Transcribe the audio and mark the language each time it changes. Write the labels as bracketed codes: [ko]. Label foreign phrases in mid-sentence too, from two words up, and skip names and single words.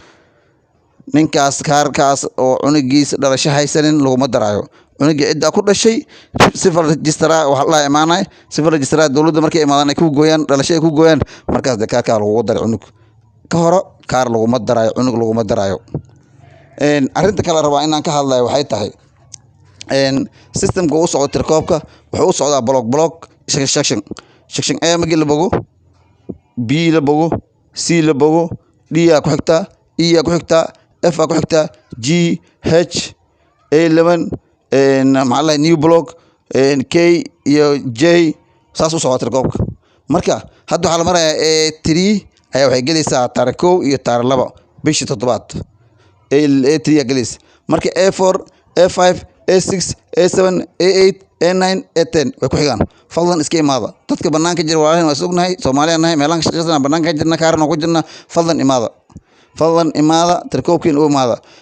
[so] ninkaas kaarkaas oo cunugiisa dhalasho haysanin laguma daraayo cunuga cid ku dhashay sifar registrar waxa la imaanay sifar registrar dawladda markay imaadaan ay ku gooyaan dhalasho ay ku gooyaan markaas kaarka lagu daray cunug ka hore kaar laguma darayo cunug laguma darayo arinta kale rabaa inaan ka hadlayo waxay tahay systemka uu socdo tirkoobka wuxuu u socdaa block section A magi la bogo B la bogo C la bogo D ku xigta E ku xigta F ku xigta G H A11 maxaa new block K iyo J saas u socdo tirkoobka marka hadda waxa la marayaa A3 ayaa waxay gelaysaa taariikh 1 iyo taariikh 2 bishii 7 A3 ayaa gelaysa marka A4 A5 A6 A7 A8 A9 A10 way ku xigaan fadlan iska imaada dadka banaanka jira walaalahan waa sugnahay Soomaaliya nahay meelan ka shaqeysana banaanka jirna kaarna ku jirna fadlan imaada tirkoobkiin u imaada